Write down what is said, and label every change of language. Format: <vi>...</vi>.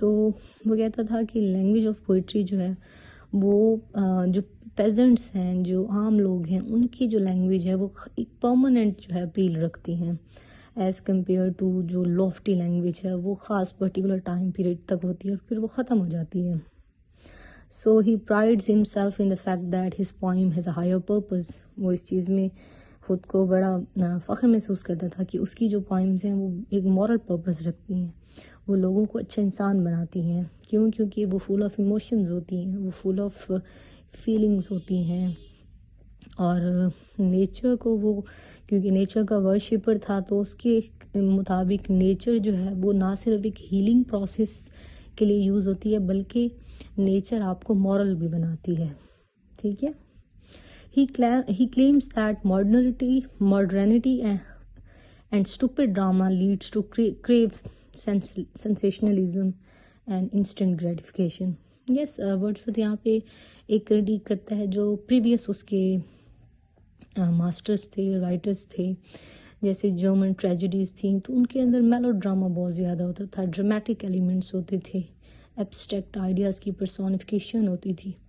<ur>تو وہ کہتا تھا کہ لینگویج آف پوئٹری جو ہے وہ جو پیزنٹس ہیں، جو عام لوگ ہیں، ان کی جو لینگویج ہے وہ ایک پرماننٹ جو ہے اپیل رکھتی ہیں ایز کمپیئر ٹو جو لافٹی لینگویج ہے وہ خاص پرٹیکولر ٹائم پیریڈ تک ہوتی ہے اور پھر وہ ختم ہو جاتی ہے.</ur> <en>So he prides himself in the fact that his poem has a higher purpose.</en> <ur>وہ اس چیز میں خود کو بڑا فخر محسوس کرتا تھا کہ اس کی جو پوائمز ہیں وہ ایک مورل پرپز رکھتی ہیں، وہ لوگوں کو اچھا انسان بناتی ہیں. کیونکہ وہ فل آف ایموشنز ہوتی ہیں، وہ فل آف فیلنگز ہوتی ہیں. اور نیچر کو وہ کیونکہ نیچر کا ورشپر تھا تو اس کے مطابق نیچر جو ہے وہ نہ صرف ایک ہیلنگ پروسیس کے لیے یوز ہوتی ہے بلکہ نیچر آپ کو مورل بھی بناتی ہے. ٹھیک ہے.</ur> <en>He claims that modernity and stupid drama leads to crave sensationalism and instant gratification.</en> <ur>Yes, Wordsworth یہاں پہ ایک کریٹیک کرتا ہے جو پریویس اس کے ماسٹرز تھے، رائٹرز تھے، جیسے جرمن ٹریجڈیز تھیں تو ان کے اندر میلو ڈرامہ بہت زیادہ ہوتا تھا، ڈرامیٹک ایلیمنٹس ہوتے تھے، ایبسٹریکٹ آئیڈیاز کی پرسونیفیکیشن ہوتی تھی.</ur>